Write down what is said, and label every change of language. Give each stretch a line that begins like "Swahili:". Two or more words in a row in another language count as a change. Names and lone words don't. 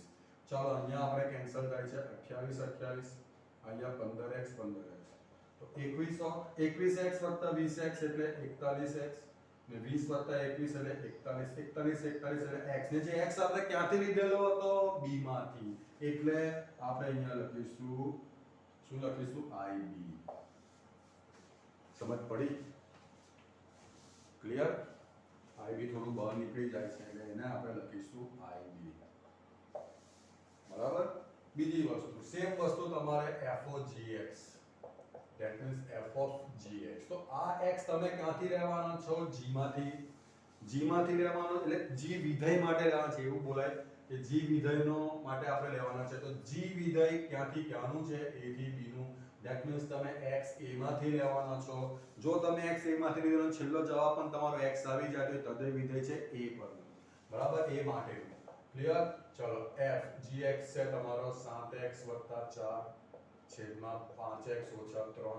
Gujarati: ચાલો અહીંયા આપણે કેન્સલ થાય છે, 28 28, અહીંયા 15x 15x, તો 21x વત્તા 20x એટલે 41x, ને 20 વત્તા 21 એટલે 41, 41 એટલે x, ને જે x આપણે ક્યાંથી લીધેલો હતો, b માંથી, એટલે આપણે અહીંયા લખીશું, શું લખીશું, ib. સમજ પડી? ક્લિયર? ib થોડું બહાર નીકળી જાય છે, એટલે એને આપણે લખીશું ib, બરાબર. બીજી વસ્તુ, સેમ વસ્તુ તમારે
English: f of gx, that means f of gx,
Gujarati: તો આ x તમે ક્યાંથી લેવાનો છો, g માંથી લેવાનો, એટલે g વિધેય માટે લેવાનો છે, એવું બોલાય કે g વિધેયનો માટે આપણે લેવાના છે, તો g વિધેય ક્યાંથી ક્યાંનું છે, a થી b નું,
English: that means
Gujarati: તમે x a માંથી લેવાનો છો. જો તમે x a માંથી લીધો, છેલ્લો જવાબ પણ તમારો x આવી જાય તો તદય વિધેય છે a પરનું, બરાબર, a માટેનું. ક્લિયર? ચલો f gx છે તમારો 7x 4 છેદમાં 5x - 3.